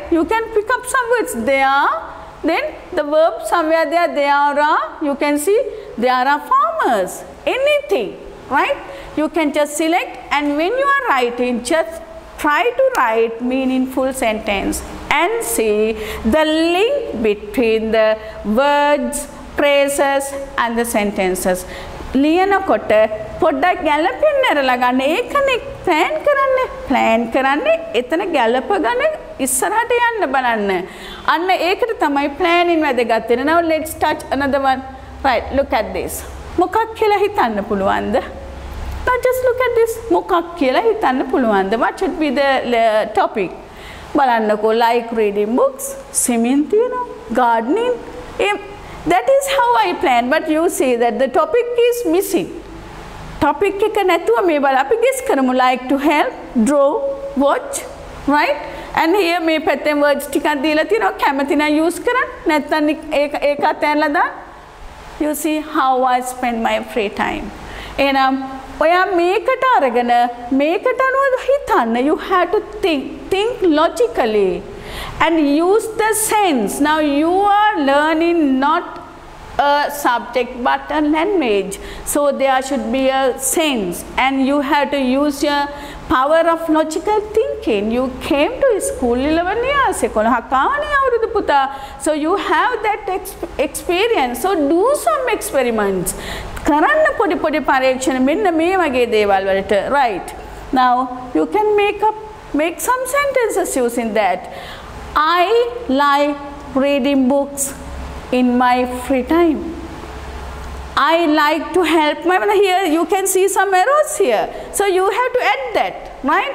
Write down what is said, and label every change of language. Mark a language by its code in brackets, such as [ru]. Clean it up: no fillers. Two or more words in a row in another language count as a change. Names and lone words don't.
[en] You can pick up some words. They are, then the verb somewhere there, they are, you can see, there are farmers. Anything, right? You can just select, and when you are writing, just try to write meaningful sentence and see the link between the words, phrases and the sentences. [si] ලියනකොට පොඩ්ඩක් ගැලපෙන්න ඇරලා ගන්න. ඒකනේ plan කරන්නේ එතන ගැලපගෙන ඉස්සරහට යන්න බලන්න. අන්න ඒකට තමයි planning වැදගත් වෙන්නේ. [en] Now let's touch another one. Right, look at this. [si] මොකක් කියලා හිතන්න පුළුවන්ද? [en] Now just look at this. [si] මොකක් කියලා හිතන්න පුළුවන්ද? [en] What should be the topic? බලන්නකෝ, like reading books, swimming, gardening. That is how I plan, but you see that the topic is missing. Topic [si] එක නැතුව මේ බල අපි [en] guess කරමු, like to help, draw, watch, right? And here [si] මේ පැත්තෙන් words ටිකක් දීලා තියෙනවා, කැමති නම් use කරන්න, නැත්නම් ඒක අතහැරලා දාන්න. [en] You see how I spend my free time. [si] එහෙනම් ඔයා මේකට අරගෙන මේකට අනුව හිතන්න. [en] You have to think logically and use the sense. Now you are learning not a subject but a language, so there should be a sense, and you have to use your power of logical thinking. You came to school 11 years ago, so you have that experience. So do some experiments. [si] කරන්න පොඩි පරීක්ෂණ මෙන්න මේ වගේ දේවල් වලට, [en] right? Now you can make some sentences using that. I like reading books in my free time. I like to help my mother. Here you can see some errors here, so you have to add that, right?